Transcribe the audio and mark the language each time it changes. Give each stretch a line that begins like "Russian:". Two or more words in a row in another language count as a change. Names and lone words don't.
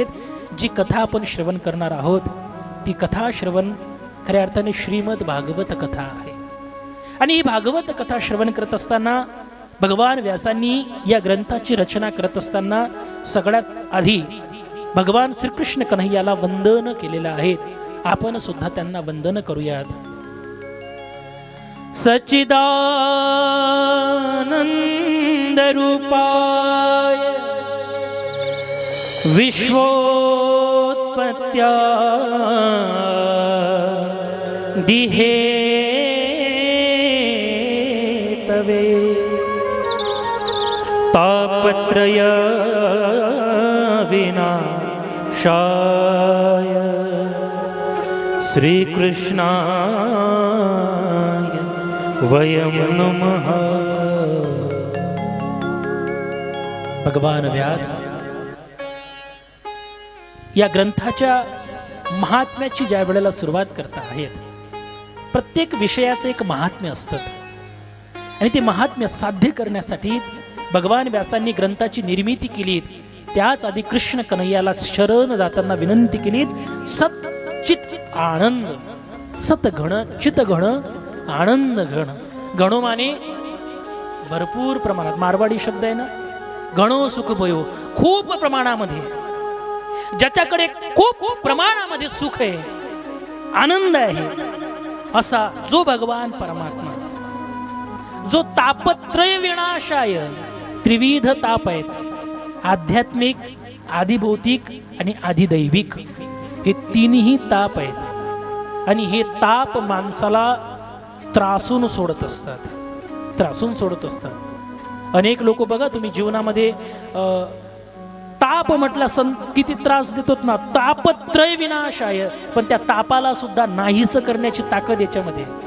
Marathi: जी कथा आपण श्रवण करणार आहोत ती कथा श्रवण खऱ्या अर्थाने श्रीमद भागवत कथा आहे. आणि ही भागवत कथा श्रवण करत असताना भगवान व्यासांनी या ग्रंथाची रचना करत असताना सगळ्यात आधी भगवान श्रीकृष्ण कन्हैयाला वंदन केलेलं आहे. आपण सुद्धा त्यांना वंदन करूयात.
Sanskrit: सच्चिदानंद रूपाय विश्वोत्पत्त्या दिहे तवे तापत्रय विनाशाय श्रीकृष्णाय वयं नमः.
Marathi: भगवान व्यास या ग्रंथाच्या महात्म्याची ज्या वेळेला सुरुवात करता आहेत, प्रत्येक विषयाचं एक महात्म्य असतं आणि ते महात्म्य साध्य करण्यासाठी भगवान व्यासांनी ग्रंथाची निर्मिती केली. त्याच आधी कृष्ण कन्हैयाला शरण जाताना विनंती केली,
Sanskrit: सत चित आनंद, सत घण चित घण आनंद घण.
Marathi: गणो माने भरपूर प्रमाणात, मारवाडी शब्द आहे ना,
Marwari: गणो सुख भयो,
Marathi: खूप प्रमाणामध्ये. ज्याच्याकडे खूप प्रमाणामध्ये सुख आहे, आनंद आहे, असा जो भगवान परमात्मा, जो
Sanskrit: तापत्रय विनाशाय,
Marathi: त्रिविध ताप आहेत, आध्यात्मिक, आधिभौतिक आणि आधिदैविक, हे तीनही ताप आहेत. आणि हे ताप माणसाला त्रासून सोडत असतात, त्रासून सोडत असतात. अनेक लोक बघा तुम्ही जीवनामध्ये ताप म्हटला किती त्रास देतोत ना,
Sanskrit: तापत्रय विनाशाय,
Marathi: पण त्या तापाला सुद्धा नाहीस करण्याची ताकद याच्यामध्ये.